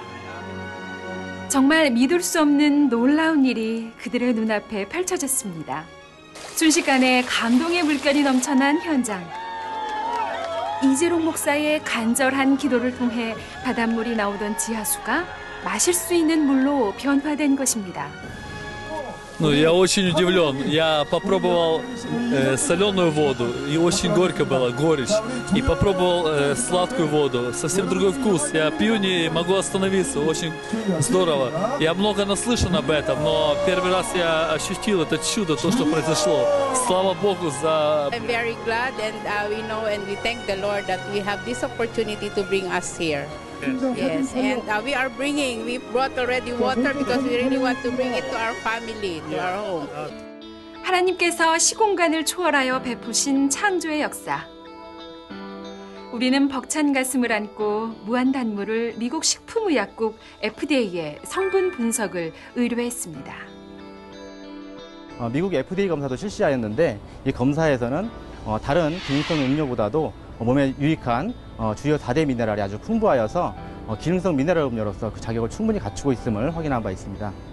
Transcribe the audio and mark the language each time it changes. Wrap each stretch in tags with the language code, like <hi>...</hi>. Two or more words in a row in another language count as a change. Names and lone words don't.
<ko>정말 믿을 수 없는 놀라운 일이 그들의 눈앞에 펼쳐졌습니다. 순식간에 감동의 물결이 넘쳐난 현장. 이재롱 목사의 간절한 기도를 통해 바닷물이 나오던 지하수가 마실 수 있는 물로 변화된 것입니다.</ko> <ru>Я очень удивлен. Я попробовал соленую воду, и очень горько было, горечь. И попробовал сладкую воду, совсем другой вкус. Я пью, не могу остановиться, очень здорово. Я много наслышан об этом, но первый раз я ощутил это чудо, то, что произошло. Слава Богу за...</ru> <en>I'm very glad and we know and we thank the Lord that we have this opportunity to bring us here. Yes, and we brought already water because we really want to bring it to our family, to our home.</en> <ko>하나님께서 시공간을 초월하여 베푸신 창조의 역사. 우리는 벅찬 가슴을 안고 무한 단물을 미국 식품의약국 FDA에 성분 분석을 의뢰했습니다. 미국 FDA 검사도 실시하였는데 이 검사에서는 다른 기능성 음료보다도 몸에 유익한 주요 4대 미네랄이 아주 풍부하여서 기능성 미네랄 음료로서 그 자격을 충분히 갖추고 있음을 확인한 바 있습니다.</ko>